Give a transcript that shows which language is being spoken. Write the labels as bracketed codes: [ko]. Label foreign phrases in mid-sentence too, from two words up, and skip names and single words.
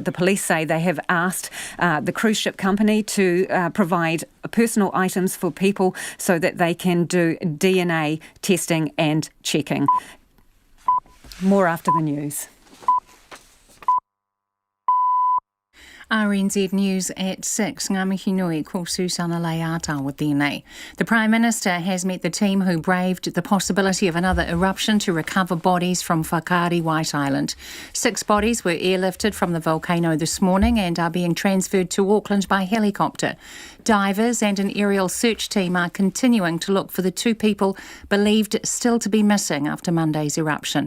[en] The police say they have asked the cruise ship company to provide personal items for people so that they can do DNA testing and checking. More after the news. RNZ News at 6. [mi] Ngā mihi nui, ko Susana Leata with tēnei. [en] The Prime Minister has met the team who braved the possibility of another eruption to recover bodies from Whakaari White Island. 6 bodies were airlifted from the volcano this morning and are being transferred to Auckland by helicopter. Divers and an aerial search team are continuing to look for the 2 people believed still to be missing after Monday's eruption.